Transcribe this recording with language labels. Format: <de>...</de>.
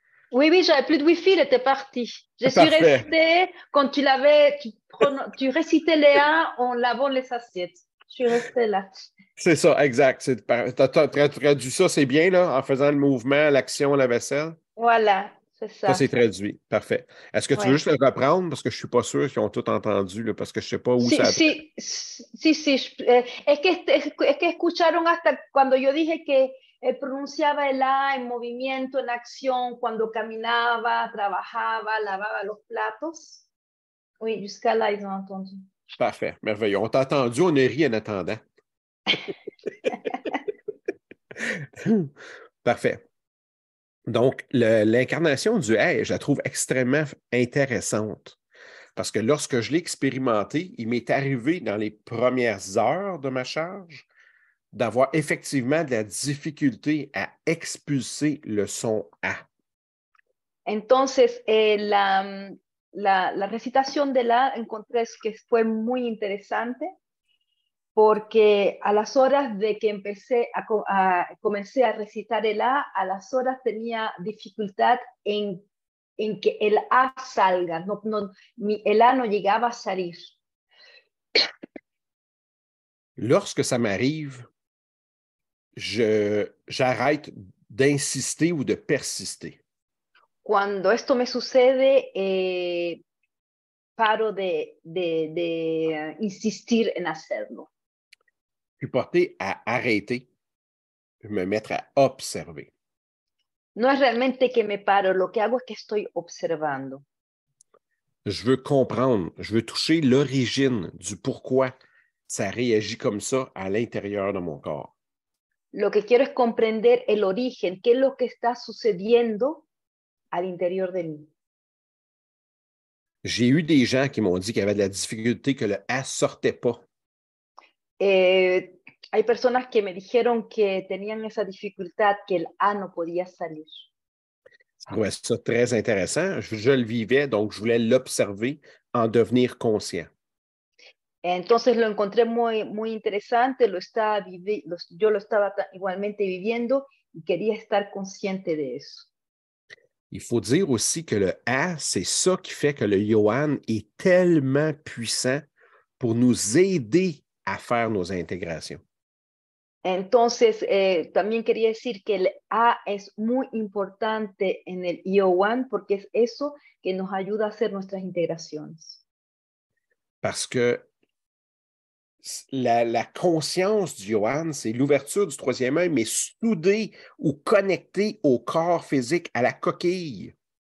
<fr>Oui, oui, j'avais plus de Wi-Fi, il était parti. Je suis restée, quand tu récitais les A en lavant les assiettes. Je suis restée là. C'est ça, exact. Tu as traduit ça, c'est bien, là, en faisant le mouvement, l'action, la vaisselle? Voilà, c'est ça. Ça, c'est traduit. Parfait. Est-ce que tu veux juste le reprendre? Parce que je ne suis pas sûr qu'ils ont tout entendu, là, parce que je ne sais pas où ça a été.</fr> <es>Sí. Es que escucharon hasta cuando yo dije que pronunciaba el A en movimiento, en acción, cuando caminaba, trabajaba, lavaba los platos.</es> <fr>Oui, jusqu'à là, ils ont entendu. Parfait, merveilleux. On t'a entendu, on a ri en attendant. Parfait. Donc, l'incarnation du A, je la trouve extrêmement intéressante parce que lorsque je l'ai expérimenté, il m'est arrivé dans les premières heures de ma charge d'avoir effectivement de la difficulté à expulser le son A.</fr> <es>Entonces, la recitación de la encontré que fue muy interesante porque a las horas de que comencé a recitar el a las horas tenía dificultad en que el A salga, el A no llegaba a salir.</es> <fr>Lorsque ça m'arrive, j'arrête d'insister ou de persister.</fr> <es>Cuando esto me sucede, paro de insistir en hacerlo.</es> <fr>Je suis porté à arrêter, me mettre à observer.</fr> <es>No es realmente que me paro, lo que hago es que estoy observando.</es> <fr>Je veux comprendre, je veux toucher l'origine du pourquoi ça réagit comme ça à l'intérieur de mon corps.</fr> <es>Lo que quiero es comprender el origen, qué es lo que está sucediendo al interior de mí.</es> <fr>J'ai eu des gens qui m'ont dit qu'il y avait de la difficulté, que le A ne sortait pas.</fr> <es>Hay personas que me dijeron que tenían esa dificultad, que el A no podía salir.</es> <fr>Je trouvais ça très intéressant. Je le vivais, donc je voulais l'observer, en devenir conscient.</fr> <es>Entonces lo encontré muy interesante, yo lo estaba igualmente viviendo y quería estar consciente de eso.</es> <fr>Il faut dire aussi que le A, c'est ça qui fait que le Yohan est tellement puissant pour nous aider à faire nos intégrations.</fr> <es>Entonces, también quería decir que el A es muy importante en el IO1 porque es eso que nos ayuda a hacer nuestras integraciones.</es> <fr>Parce que la conscience du Yohan, c'est l'ouverture du troisième œil, mais soudée ou connectée au corps physique, à la coquille.</fr>